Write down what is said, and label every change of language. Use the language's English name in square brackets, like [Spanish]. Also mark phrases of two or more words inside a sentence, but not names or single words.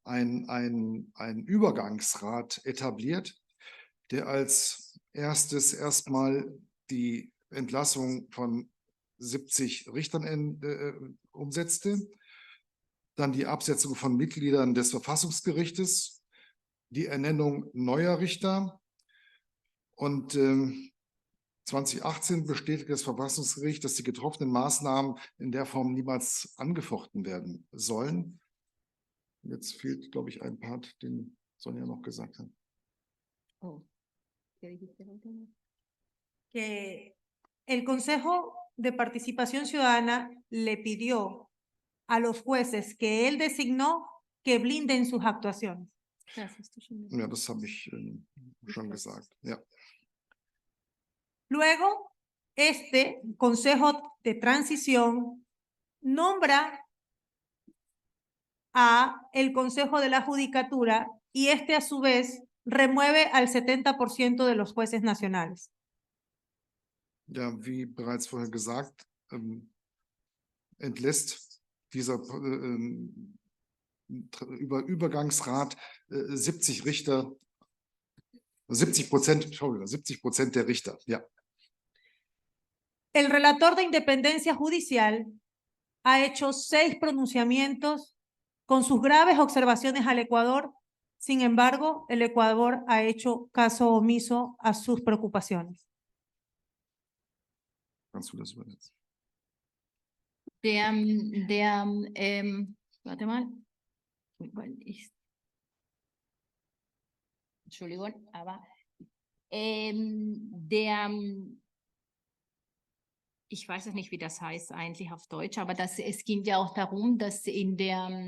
[German] Übergangsrat etabliert, der als erstes erstmal die Entlassung von 70 Richtern umsetzte, dann die Absetzung von Mitgliedern des Verfassungsgerichtes, die Ernennung neuer Richter Und 2018 bestätigt das Verfassungsgericht, dass die getroffenen Maßnahmen in der Form niemals angefochten werden sollen. Jetzt fehlt, glaube ich, ein Part, den Sonja noch gesagt hat. Oh. [Spanish] Que el Consejo de Participación Ciudadana le pidió a los jueces que él designó que blinden sus actuaciones. [German] Ja, das habe ich schon gesagt. Ja. [Spanish] Luego, este Consejo de Transición nombra a el Consejo de la Judicatura y este a su vez remueve al 70% de los jueces nacionales. [German] Ja, wie bereits vorher gesagt, entlässt dieser Übergangsrat 70 Richter, 70% der Richter, ja. [Spanish] El relator de independencia judicial ha hecho 6 pronunciamientos con sus graves observaciones al Ecuador. Sin embargo, el Ecuador ha hecho caso omiso a sus preocupaciones. [German] Kannst du das übersetzen? Warte mal. Entschuldigung, aber ich weiß es nicht, wie das heißt eigentlich auf Deutsch, aber es ging ja auch darum, dass in der